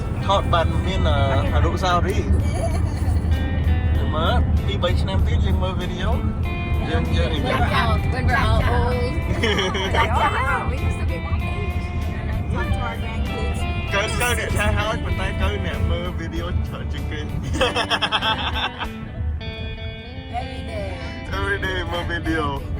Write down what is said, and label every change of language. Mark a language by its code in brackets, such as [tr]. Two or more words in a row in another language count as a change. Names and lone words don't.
[km] ថតបានមានអនុស្សាវរីយ៍មើលពី3ឆ្នាំទៀតយើងមើលវីដេអូយើង [en] When we're all old. We used to be that age. Talk to our grandkids. [km] កើអ្នកថាហើយប៉ុន្តែកើអ្នកមើលវីដេអូច្រើនជាងគេ [en] Every day. every day [km] មើលវីដេអូ